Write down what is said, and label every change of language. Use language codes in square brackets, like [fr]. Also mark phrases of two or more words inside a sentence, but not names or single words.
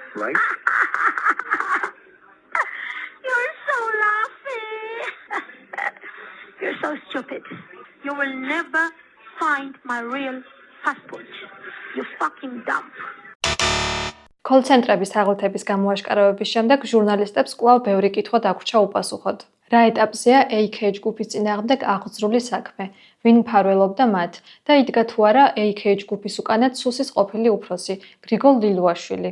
[en] right? You're so laughing. You're so stupid. You will never find my real passport. You fucking dumb. [ka] Call-ცენტრების თაღლითების გამოაშკარავების შემდეგ ჟურნალისტებს კვლავ ბევრი კითხვა დაგვრჩა უპასუხოდ. რა ეტაპზეა AKH ჯგუფის წინააღმდეგ აღძრული საქმე, ვინ მფარველობდა მათ და იდგა თუ არა AKH ჯგუფის უკანად სუსის ყოფილი უფროსი, გრიგოლ ლილუაშვილი.